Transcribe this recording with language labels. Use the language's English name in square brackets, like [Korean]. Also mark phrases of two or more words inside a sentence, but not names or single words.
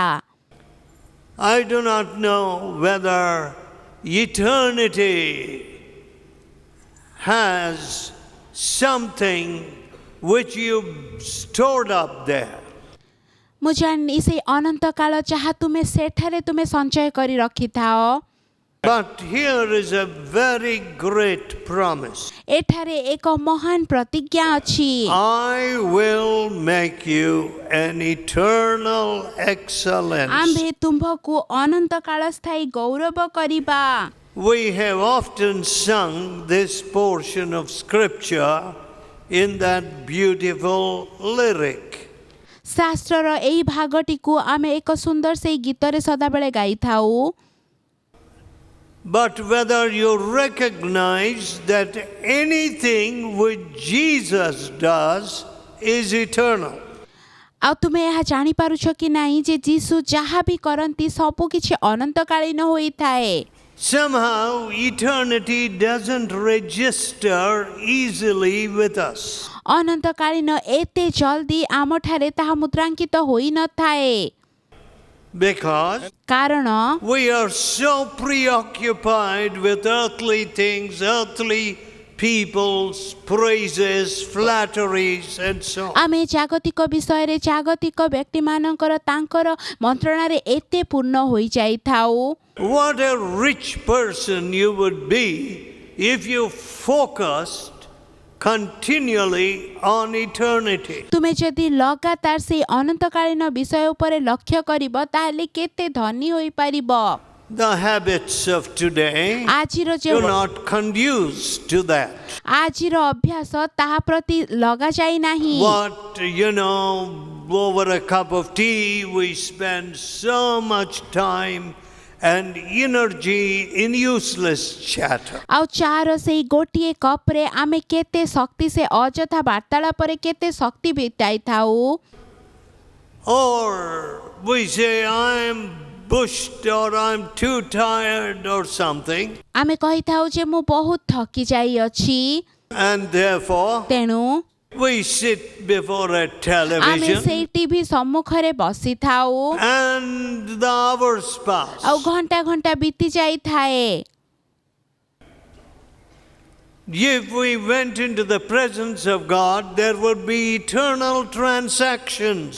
[English] I do not know whether eternity has something which you stored up there. [Odia] ମୁଁ ଜାଣିନି ସେଇ ଅନନ୍ତ କାଳ ଯାହା ତୁମେ ସେଠାରେ ତୁମେ ସଞ୍ଚୟ କରି ରଖିଥାଅ। [English] But here is a very great promise. [Odia] ଏଠାରେ ଏକ ମହାନ ପ୍ରତିଜ୍ଞା ଅଛି। [English] I will make you an eternal excellence. [Odia] ଆମ୍ଭେ ତୁମ୍ଭକୁ ଅନନ୍ତ କାଳ ସ୍ଥାୟୀ ଗୌରବ କରିବା। [English] We have often sung this portion of scripture in that beautiful lyric. [Odia] ଶାସ୍ତ୍ରର ଏହି ଭାଗଟିକୁ ଆମେ ଏକ ସୁନ୍ଦର ସେଇ ଗୀତରେ ସଦାବେଳେ ଗାଇଥାଉ। [English] But whether you recognize that anything which Jesus does is eternal. [Odia] ଆଉ ତୁମେ ଏହା ଜାଣିପାରୁଛ କି ନାହିଁ ଯେ ଯୀଶୁ ଯାହା ବି କରନ୍ତି ସବୁ କିଛି ଅନନ୍ତକାଳୀନ ହୋଇଥାଏ। [English] Somehow eternity doesn't register easily with us. [Odia] ଅନନ୍ତକାଳୀନ ଏତେ ଜଲ୍ଦି ଆମଠାରେ ତାହା ମୁଦ୍ରାଙ୍କିତ ହୋଇନଥାଏ। [English] Because [Odia] କାରଣ [English] we are so preoccupied with earthly things, earthly people's praises, flatteries, and so on. [Odia] ଆମେ ଜାଗତିକ ବିଷୟରେ ଜାଗତିକ ବ୍ୟକ୍ତିମାନଙ୍କର ତାଙ୍କର ମନ୍ତ୍ରଣାରେ ଏତେ ପୂର୍ଣ୍ଣ ହୋଇଯାଇଥାଉ। [English] What a rich person you would be if you focused continually on eternity. [Odia] ତୁମେ ଯଦି ଲଗାତାର ସେଇ ଅନନ୍ତକାଳୀନ ବିଷୟ ଉପରେ ଲକ୍ଷ୍ୟ କରିବ ତାହେଲେ କେତେ ଧନୀ ହୋଇପାରିବ। [English] The habits of today [Odia] ଆଜିର [English] do [Odia] ଯେଉଁ [English] not conduce to that. [Odia] ଆଜିର ଅଭ୍ୟାସ ତାହା ପ୍ରତି ଲଗାଯାଇ ନାହିଁ। [English] What, over a cup of tea, we spend so much time and energy in useless chatter. [Odia] ଆଉ ଚାର ସେଇ ଗୋଟିଏ କପ୍ରେ ଆମେ କେତେ ଶକ୍ତି ସେ ଅଯଥା ବାର୍ତ୍ତାଳାପରେ କେତେ ଶକ୍ତି ବିତାଇଥାଉ। [English] Or we say, I'm bushed or I'm too tired or something. [Odia] ଆମେ କହିଥାଉ ଯେ ମୁଁ ବହୁତ ଥକି ଯାଇଅଛି। [English] And therefore, [Odia] ତେଣୁ [English] we sit before a [Odia] ଆମେ [English] television [Odia] ସେଇ ଟିଭି ସମ୍ମୁଖରେ ବସିଥାଉ [English] and the hours pass. [Odia] ଆଉ ଘଣ୍ଟା ଘଣ୍ଟା ବିତି ଯାଇଥାଏ। [English] If we went into the presence of God, there would be eternal transactions.